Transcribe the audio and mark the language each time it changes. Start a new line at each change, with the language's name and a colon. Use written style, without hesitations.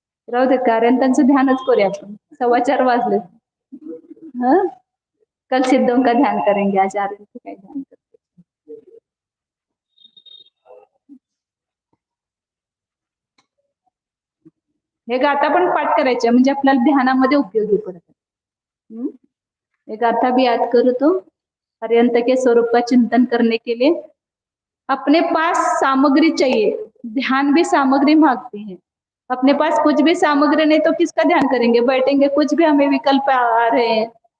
Marathi: राहू दे, कार्यांतांचं ध्यानच करूया आपण, 4:15 वाजले।
Hindi: हाँ, कल सिद्धों का ध्यान करेंगे, आज आर्यंत का ध्यान करेंगे।
Marathi: हे गाथा पण पाठ करायचे, म्हणजे आपल्याला ध्यानामध्ये उपयोगी पडतात।
Hindi: ये गाथा भी याद करो तो अर्यंत के स्वरूप का चिंतन करने के लिए अपने पास सामग्री चाहिए। ध्यान भी सामग्री मांगती है। अपने पास कुछ भी सामग्री नहीं तो किसका ध्यान करेंगे, बैठेंगे, कुछ भी हमें विकल्प आ रहे हैं।